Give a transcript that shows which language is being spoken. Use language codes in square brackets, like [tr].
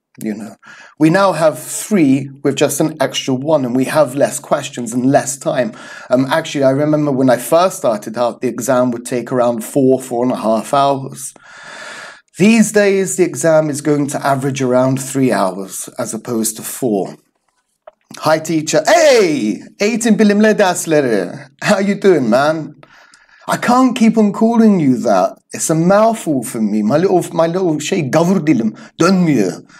[en] You know, we now have 3 with just an extra 1, and we have less questions and less time. Actually, I remember when I first started out, the exam would take around 4.5 hours. These days, the exam is going to average around 3 hours as opposed to 4. Hi, teacher. [tr] Hey, eğitim bilimleri dersleri. [en] How you doing, man? I can't keep on calling you that. It's a mouthful for me. My little [tr] şey gavur dilim dönmüyor.